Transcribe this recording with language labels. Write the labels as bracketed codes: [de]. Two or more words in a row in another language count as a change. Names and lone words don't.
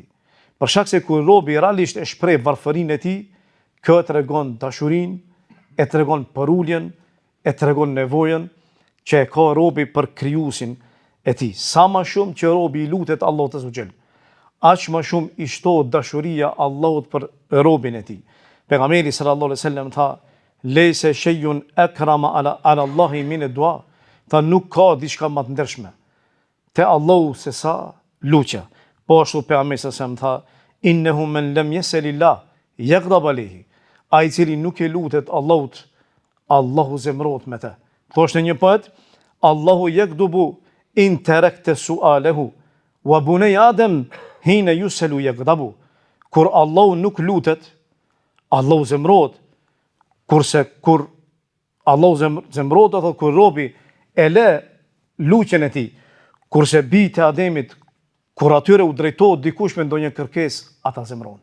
[sq] Për shkak se kur robi realisht e shpreh varfërinë e tij, kjo tregon dashurinë, e tregon përuljen, e tregon nevojën që e ka robi për krijuesin e tij. Sa më shumë që robi i lutet Allahut [ar] عز وجل, [sq] aq më shumë i shtohet dashuria Allahut për robin e tij. [ar] Pejgamberi صلى الله عليه وسلم tha: "ليس شيء أكرم على الله من الدعاء." [sq] Tha nuk ka diçka më të ndershme te Allahu se sa luçja. Po ashtu [ar] pejgamberi صلى الله عليه وسلم tha: "إنه من لم يسأل الله يغضب عليه." [sq] Ai i cili nuk e lutet Allahut, Allahu zemrohet me të. Thoshte një poet: [ar] "الله يغضب إن تركت سؤاله وبني آدم حين يسأل يغضب." [sq] Kur Allahu nuk lutet, Allahu zemrohet. Kurse kur Allahu zemrohet, atë kur robi e le luçjen e tij. Kurse bijtë e Ademit, kur atyre u drejtohet dikush me ndonjë kërkesë, ata zemrohen.